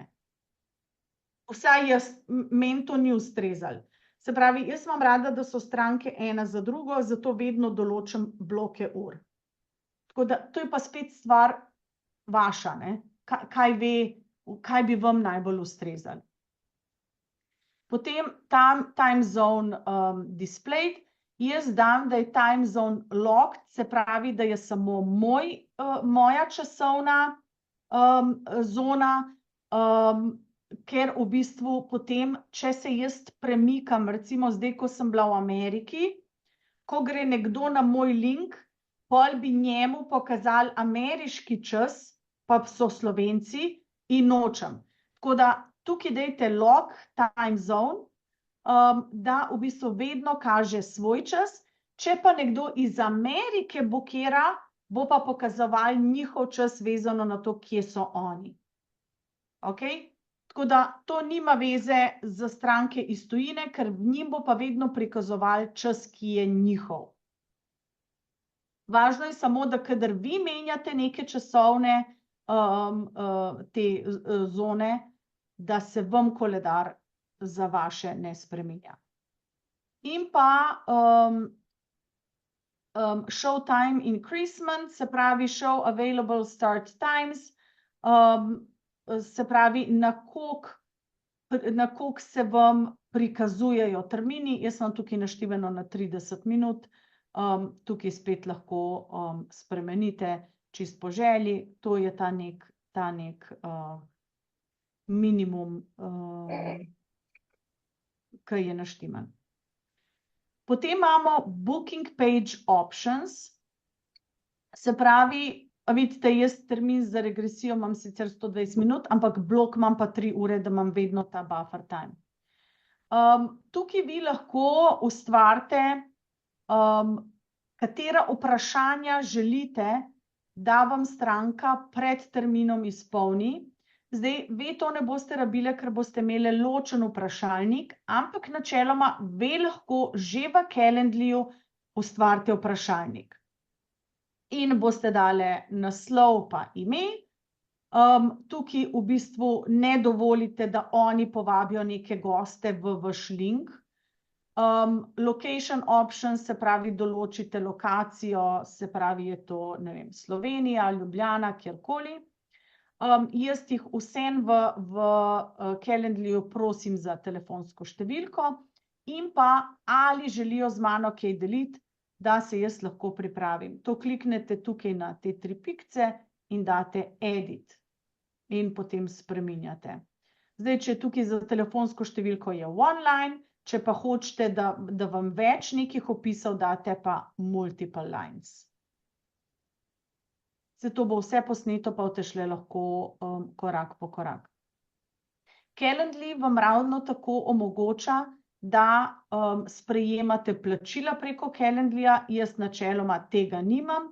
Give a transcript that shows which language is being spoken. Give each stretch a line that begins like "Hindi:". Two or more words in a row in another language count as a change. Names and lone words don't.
Slovenian: Vsaj jaz, meni to ni ustrezalo. Se pravi, jaz imam rada, da so stranke ena za drugo, zato vedno določim bloke ur. Tako da, to je pa spet stvar vaša, ne? Kaj bi vam najbolj ustrezalo.
English: Potem time zone displayed.
Slovenian: Jaz dam, da je
English: time zone locked,
Slovenian: se pravi, da je samo moja časovna zona, ker v bistvu potem, če se jaz premikam, recimo zdaj, ko sem bila v Ameriki, ko gre nekdo na moj link, pol bi njemu pokazali ameriški čas, pa so Slovenci in nočem. Tako da tukaj dajte
English: lock time zone,
Slovenian: da v bistvu vedno kaže svoj čas, če pa nekdo iz Amerike bukira, bo pa pokazoval njihov čas vezano na to, kje so oni. Okay? Tako da to nima veze za stranke iz tujine, ker njim bo pa vedno prikazoval čas, ki je njihov. Važno je samo, da kadar vi menjate neke časovne te zone, da se vam koledar za vaše ne spreminja. In pa
English: show time increasement,
Slovenian: se pravi
English: show available start times,
Slovenian: se pravi, na koliko se vam prikazujejo termini. Jaz sem tukaj naštiveno na 30 minut, tukaj spet lahko spremenite čist po želji, to je ta nek minimum, ki je naštiman. Potem imamo
English: booking page options,
Slovenian: se pravi, vidite, jaz termin za regresijo imam sicer 120 minut, ampak blok imam pa 3 ure, da imam vedno ta
English: buffer time.
Slovenian: Tukaj vi lahko ustvarite, katera vprašanja želite, da vam stranka pred terminom izpolni. Zdaj, vi to ne boste rabili, ker boste imeli ločen vprašalnik, ampak načeloma vi lahko že v Calendlyju ustvarite vprašalnik. In boste dali naslov pa ime. Tukaj v bistvu ne dovolite, da oni povabijo neke goste v vaš link.
English: Location options,
Slovenian: se pravi, določite lokacijo, se pravi, je to, ne vem, Slovenija, Ljubljana, kjerkoli. Jaz jih vsem v Calendlyju prosim za telefonsko številko in pa ali želijo z mano kaj deliti, da se jaz lahko pripravim. To kliknete tukaj na te 3 pikce in date edit in potem spreminjate. Zdaj, če tukaj za telefonsko številko je one-line, če pa hočete, da vam več nekih opisov date, pa
English: multiple lines.
Slovenian: Se to bo vse posneto, pa boste šli lahko korak po korak. Calendly vam ravno tako omogoča, da sprejemate plačila preko Calendlyja, jaz načeloma tega nimam.